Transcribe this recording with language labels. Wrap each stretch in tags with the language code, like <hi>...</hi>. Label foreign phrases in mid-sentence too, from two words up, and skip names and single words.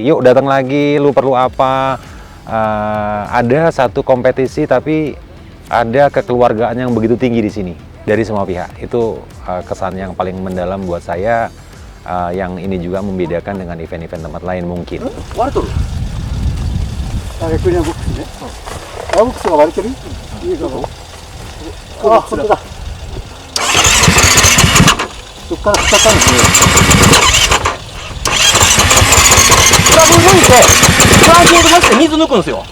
<id>Yuk datang lagi, lu perlu apa? Ada satu kompetisi tapi ada kekeluargaan yang begitu tinggi di sini dari semua pihak. Itu kesan yang paling mendalam buat saya, yang ini juga membedakan dengan event-event tempat lain mungkin.</id> <ja>クリアボックスね。ボックスが割れてる？いいかも。あ、本当だ。そこから使ったんですね。プラグ抜いて、チャージを出して水抜くんですよ。</ja>